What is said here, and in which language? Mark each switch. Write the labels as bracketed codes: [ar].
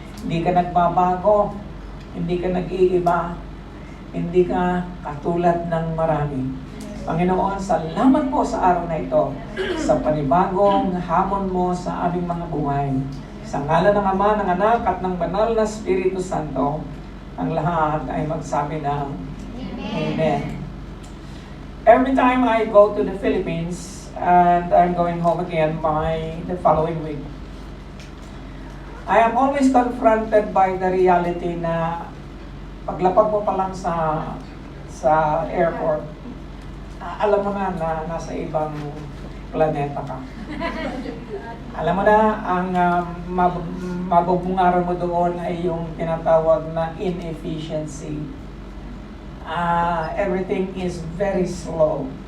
[tl] Hindi ka nagbabago, hindi ka nag-iiba, hindi ka katulad ng marami. Panginoon, salamat po sa araw na ito, sa panibagong hamon mo sa aming mga buhay. Sa ngalan ng Ama, ng Anak, at ng Banal na Espiritu Santo, ang lahat ay magsabi ng Amen. [en] Every time I go to the Philippines, and I'm going home again by the following week, I am always confronted by the reality [tl] na paglapag mo pa lang sa airport, alam mo na nasa ibang planeta ka. Alam mo na, ang mabubungaran mo doon ay yung tinatawag na inefficiency. [en] Everything is very slow.